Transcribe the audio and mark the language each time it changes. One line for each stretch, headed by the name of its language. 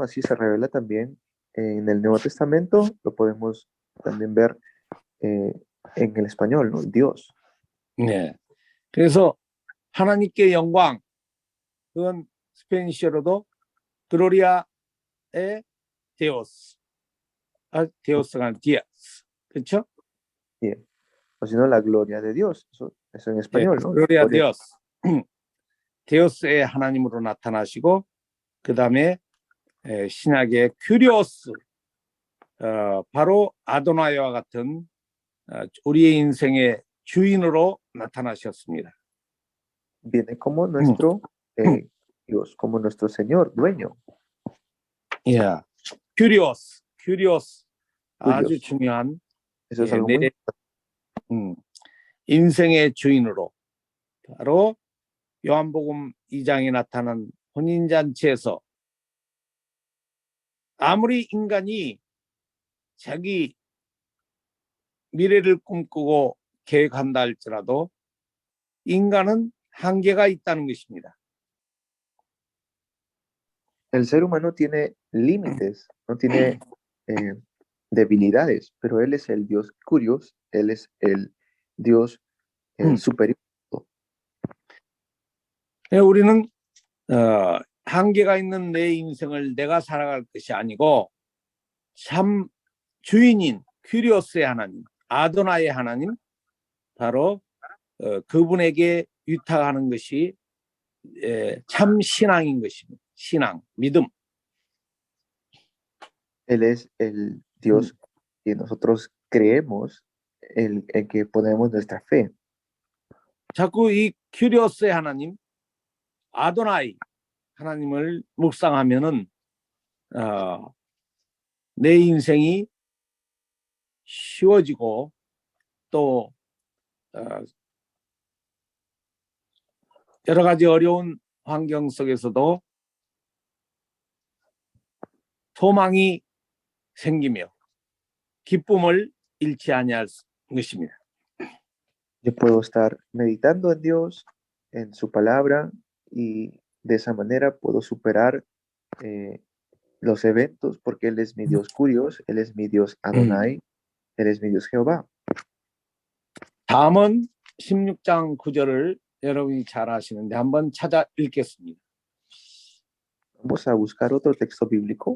Spanish: Así se revela también en el Nuevo Testamento, lo podemos también ver en el español, ¿no? Dios.
Korean: 네. 그래서 하나님께 영광, 그건 스페니쉬어로도 글로리아의 디오스, 디오스가 아니라 디아스, 그렇죠?
Spanish: Sí. O si no, la gloria de Dios, eso en español, ¿no?
Korean: 글로리아 디오스, 디오스의 하나님으로 나타나시고 그 다음에 신약의 큐리오스, 바로 아도나이와 같은 우리의 인생의 주인으로 나타나셨습니다.
Spanish: Viene como nuestro Dios, como nuestro Señor, dueño.
Korean: 예, 큐리오스 아주 중요한
Spanish: Eso es algo muy
Korean: 인생의 주인으로 바로 요한복음 2장에 나타난 혼인잔치에서 아무리 인간이 자기 미래를 꿈꾸고 계획한다 할지라도 인간은 한계가 있다는 것입니다.
Spanish: El ser humano tiene límites, no tiene debilidades, pero Él es el Dios curioso, Él es el Dios superior.
Korean: 우리는 한계가 있는 내 인생을 내가 살아갈 것이 아니고 참 주인인 큐리오스의 하나님, 아도나의 하나님, 바로 그분에게 위탁하는 것이 참 신앙인 것입니다. 신앙, 믿음.
Spanish: Él es el Dios que nosotros creemos en que ponemos nuestra fe.
Korean: 자꾸 이 큐리오스의 하나님, 아도나이 하나님을 묵상하면은 내 인생이 쉬워지고 또 여러 가지 어려운 환경 속에서도 소망이 생기며 기쁨을 잃지 아니할 것입니다.
Spanish: Yo puedo estar meditando en Dios, en su palabra, y de esa manera puedo superar los eventos, porque Él es mi Dios Curios, Él es mi Dios Adonai, Él es mi Dios Jehová.
Korean: 다음은 16장 9절을 여러분이 잘 아시는데 한번 찾아 읽겠습니다.
Spanish: Vamos a buscar otro texto bíblico.